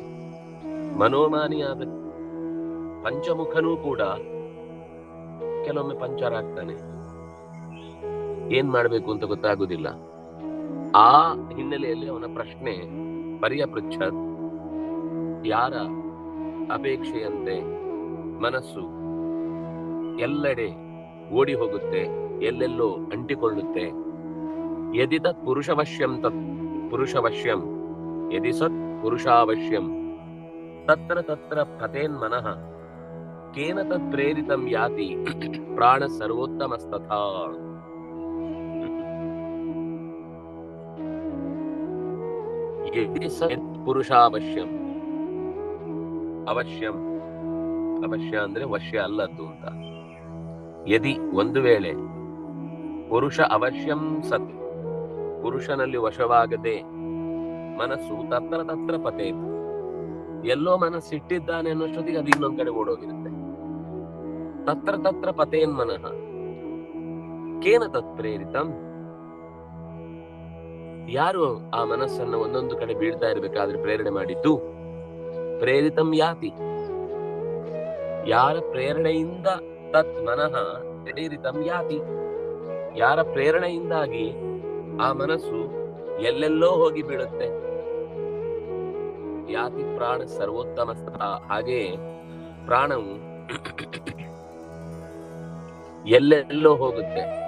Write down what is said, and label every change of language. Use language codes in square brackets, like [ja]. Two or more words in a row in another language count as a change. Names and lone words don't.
[kn] ಮನೋಮಾನಿಯಾದ ಪಂಚಮುಖನೂ ಕೂಡ ಕೆಲವೊಮ್ಮೆ ಪಂಚರ್ ಆಗ್ತಾನೆ, ಏನ್ ಮಾಡ್ಬೇಕು ಅಂತ ಗೊತ್ತಾಗುದಿಲ್ಲ. ಆ ಹಿನ್ನೆಲೆಯಲ್ಲಿ ಅವನ ಪ್ರಶ್ನೆ ಪರ್ಯಪೃಚ್ಛತ್, ಯಾರ ಅಪೇಕ್ಷೆಯಂತೆ ಮನಸ್ಸು ಎಲ್ಲೆಡೆ ಓಡಿ ಹೋಗುತ್ತೆ, ಎಲ್ಲೆಲ್ಲೋ ಅಂಟಿಕೊಳ್ಳುತ್ತೆ. [sa] ಯದಿ ತತ್ ಪುರುಷವಶ್ಯಂ ತತ್ ಪುರುಷವಶ್ಯಂ ಯದಿ ಸತ್ ಪುರುಷಾವಶ್ಯಂ ತತ್ರ ತತ್ರ ಪತೇನ್ ಮನಃ ಕೇನ ತತ್ ಪ್ರೇರಿತಂ ಯಾತಿ ಪ್ರಾಣ ಸರ್ವೋತ್ತಮಸ್ತಥಾ. ಯದಿ ಸತ್ ಪುರುಷಾವಶ್ಯಂ, ಅವಶ್ಯಂ [kn] ಅವಶ್ಯ ಅಂದ್ರೆ ವಶ್ಯ ಅಲ್ಲದ್ದು ಅಂತ. ಯದಿ ಒಂದು ವೇಳೆ [sa] ಪುರುಷ ಅವಶ್ಯಂ ಸತ್, [kn] ಪುರುಷನಲ್ಲಿ ವಶವಾಗದೆ ಮನಸ್ಸು [sa] ತತ್ರ ತತ್ರ ಪತೆ, [kn] ಎಲ್ಲೋ ಮನಸ್ಸಿಟ್ಟಿದ್ದಾನೆ ಅನ್ನೋಷ್ಟೊತ್ತಿಗೆ ಅದು ಇನ್ನೊಂದ್ ಕಡೆ ಓಡೋಗಿರುತ್ತೆ. [sa] ತತ್ರ ತತ್ರ ಪತೇನ್ ಮನಃ ಕೇನ ತತ್ ಪ್ರೇರಿತಂ, [kn] ಯಾರು ಆ ಮನಸ್ಸನ್ನ ಒಂದೊಂದು ಕಡೆ ಬೀಳ್ತಾ ಇರ್ಬೇಕಾದ್ರೆ ಪ್ರೇರಣೆ ಮಾಡಿದ್ದು? [sa] ಪ್ರೇರಿತಂ ಯಾತಿ, [kn] ಯಾರ ಪ್ರೇರಣೆಯಿಂದ [sa] ತತ್ ಮನಃ ಪ್ರೇರಿತಂ ಯಾತಿ, [kn] ಯಾರ ಪ್ರೇರಣೆಯಿಂದಾಗಿ ಆ ಮನಸ್ಸು ಎಲ್ಲೆಲ್ಲೋ ಹೋಗಿ ಬೀಳುತ್ತೆ. [sa] ಯಾತಿ ಪ್ರಾಣ ಸರ್ವೋತ್ತಮ ಸ್ಥಳ, [kn] ಹಾಗೆ ಪ್ರಾಣವು ಎಲ್ಲೆಲ್ಲೋ ಹೋಗುತ್ತೆ.